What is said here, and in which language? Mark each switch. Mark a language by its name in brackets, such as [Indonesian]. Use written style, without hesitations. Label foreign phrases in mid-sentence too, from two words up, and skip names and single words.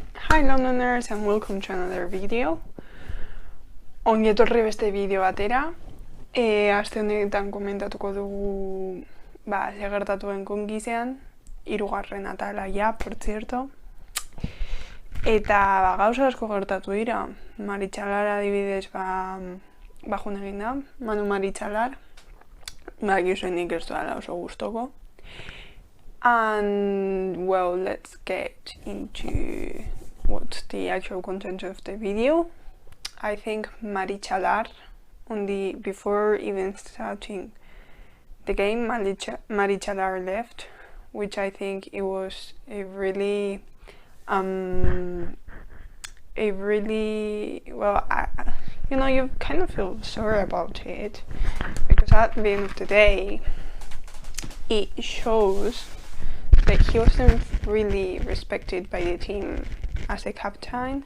[English] Hi Londoners and welcome to another video. [Basque] Ongi etorri beste bideo batera. Aste honetan komentatuko dugu ze gertatuen Conquisean, 3. atala ja, [Spanish] por cierto. [Basque] Eta gauza asko gertatu dira. Maritxalar adibidez joan egin da, Manu Maritxalar. Gizoen nik ez duela oso gustoko. [English] And well, let's get into what's the actual content of the video. I think Maritxalar, before even starting the game, Maritxalar left, which I think it was a really well, you kind of feel sorry about it, because at the end of the day, it shows that he wasn't really respected by the team as a captain.